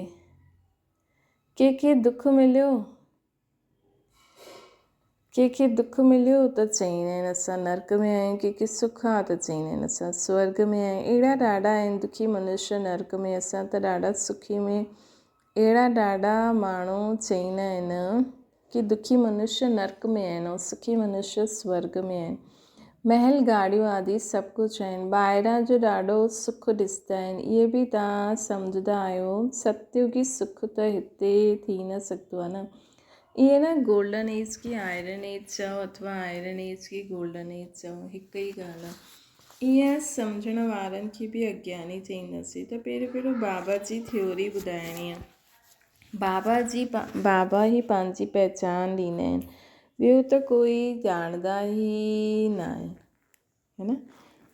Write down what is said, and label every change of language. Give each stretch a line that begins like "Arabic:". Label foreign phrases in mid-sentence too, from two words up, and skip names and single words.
Sindhi: कंहिंखे दुख मिलियो त चईंदा आहिनि असां नर्क में आहियूं, कंहिंखे सुख आहे त चईंदा आहिनि असां स्वर्ग में आहियूं। अहिड़ा ॾाढा आहिनि दुखी मनुष्य नर्क में, असां त ॾाढा सुखी में। अहिड़ा ॾाढा माण्हू चईंदा आहिनि कि दुखी मनुष्य नर्क में आहिनि ऐं सुखी मनुष्य स्वर्ग में आहिनि। महल गाड़ियूं आदि सभु कुझु आहिनि, ॿाहिरां जो ॾाढो सुखु ॾिसंदा आहिनि, इहे बि तव्हां सम्झंदा आहियो। सतयुगी सुख त हिते थी न सघंदो आहे न। इहे न
English: golden age
Sindhi: की
English: iron age
Sindhi: चओ अथवा
English: iron age
Sindhi: की
English: golden age
Sindhi: चओ, हिकु ई ॻाल्हि आहे। ईअं सम्झण वारनि खे बि अज्ञानी चईंदासीं। त पहिरियों बाबा जी थ्योरी ॿुधाइणी आहे। बाबा ई पंहिंजी पहचान ॾींदा आहिनि, ॿियो त कोई ॼाणंदा ई न आहे, है न।